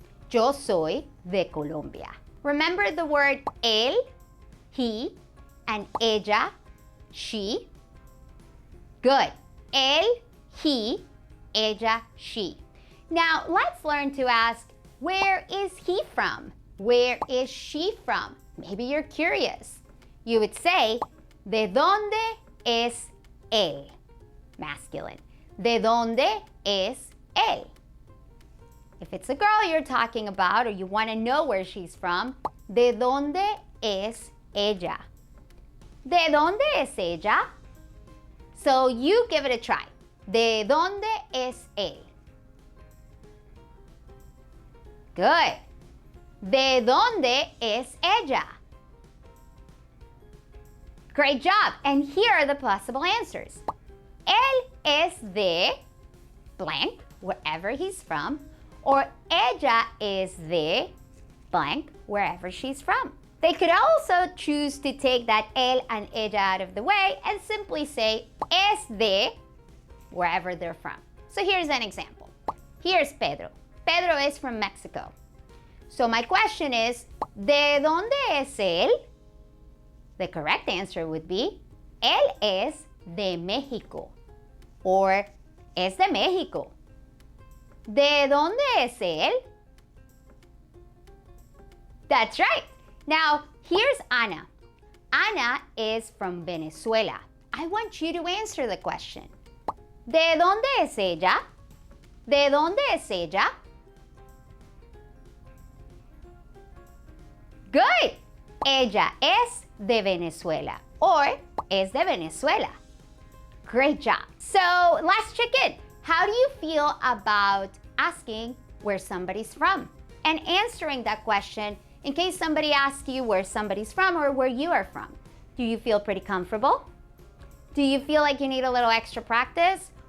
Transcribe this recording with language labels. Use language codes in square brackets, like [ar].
[es] Yo soy de Colombia. [en] Remember the word él, he, and ella, she? Good. Él, he, ella, she. Now let's learn to ask, where is he from? Where is she from? Maybe you're curious. You would say, [es] ¿De dónde es él? Masculine. ¿De dónde es él? [en] If it's a girl you're talking about or you want to know where she's from, [es] ¿De dónde es ella? ¿De dónde es ella? [en] So you give it a try. [es] ¿De dónde es él? Good. ¿De dónde es ella? [en] Great job. And here are the possible answers. [es] Él es de [en] blank, wherever he's from, or [es] ella es de [en] blank, wherever she's from. They could also choose to take that él and ella out of the way and simply say es de wherever they're from. So here's an example. Here's Pedro. Pedro is from Mexico. So my question is, [es] ¿De dónde es él? [en] The correct answer would be, [es] él es de México, [en] or es de México. [es] ¿De dónde es él? [en] That's right. Now, here's Ana. Ana is from Venezuela. I want you to answer the question. [es] ¿De dónde es ella? ¿De dónde es ella? [en] Good. [es] Ella es de Venezuela, [en] or [es] es de Venezuela. [en] Great job. So let's check in. How do you feel about asking where somebody's from and answering that question in case somebody asks you where somebody's from or where you are from? Do you feel pretty comfortable? Do you feel like you need a little extra practice?